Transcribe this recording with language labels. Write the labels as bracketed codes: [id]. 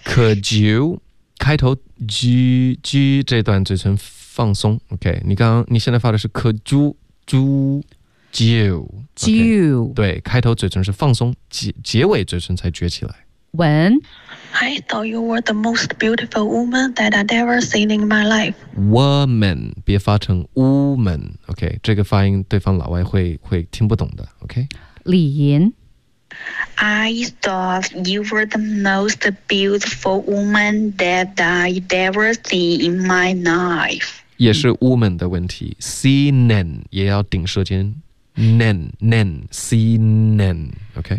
[en] could you [zh] 开头 g 这段嘴唇放松 OK 你现在发的是 could you you、okay, 对开头嘴唇是放松 结尾嘴唇才撅起来 [en] when I thought you were the most beautiful woman that I'd ever seen in my life. [zh] Woman, 别发成 woman, OK? 这个发音对方老外会听不懂的 ,OK? 李银 [en] I thought you were the most beautiful woman that I'd ever seen in my life. [zh] 也是 woman 的问题 ,seen, 也要顶舌尖。 [en] nen, seen, OK?